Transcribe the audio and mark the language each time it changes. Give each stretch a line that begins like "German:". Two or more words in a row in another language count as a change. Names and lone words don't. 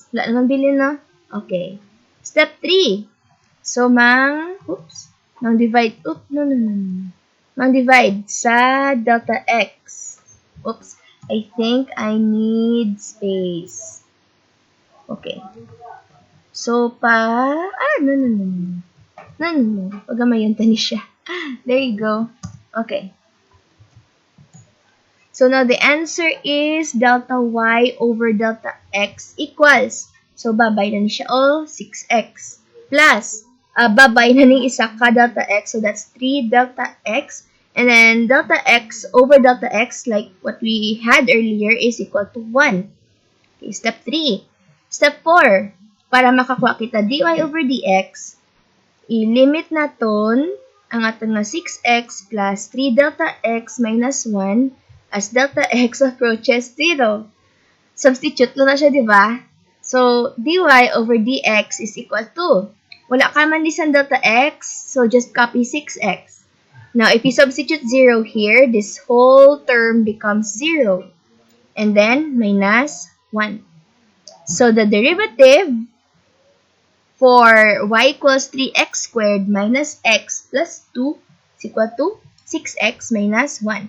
Hiligaynon: Wala naman bilin na. Okay. Step 3.
English: So, divide.
Hiligaynon: Mang-divide sa delta x. Oops.
English: I think I need space. Okay. So, no.
Hiligaynon: Pagamayon tani siya.
English: There you go. Okay. So, now the answer is delta y over delta x equals. So,
Hiligaynon: babay na ni siya 6x. Plus, babay na ni isa ka delta x.
English: So, that's 3 delta x. And then, delta x over delta x, like what we had earlier, is equal to 1. Okay, step 3. Step 4.
Hiligaynon: Para makakuha kita
English: dy over dx,
Hiligaynon: i-limit naton ang aton nga
English: 6x plus 3 delta x minus 1 as delta x approaches 0.
Hiligaynon: Substitute lang na siya, di ba?
English: So, dy over dx is equal to,
Hiligaynon: wala ka man lisang delta x,
English: so just copy 6x. Now, if you substitute 0 here, this whole term becomes 0. And then, minus 1. So, the derivative for y equals 3x squared minus x plus 2 is equal to 6x minus 1.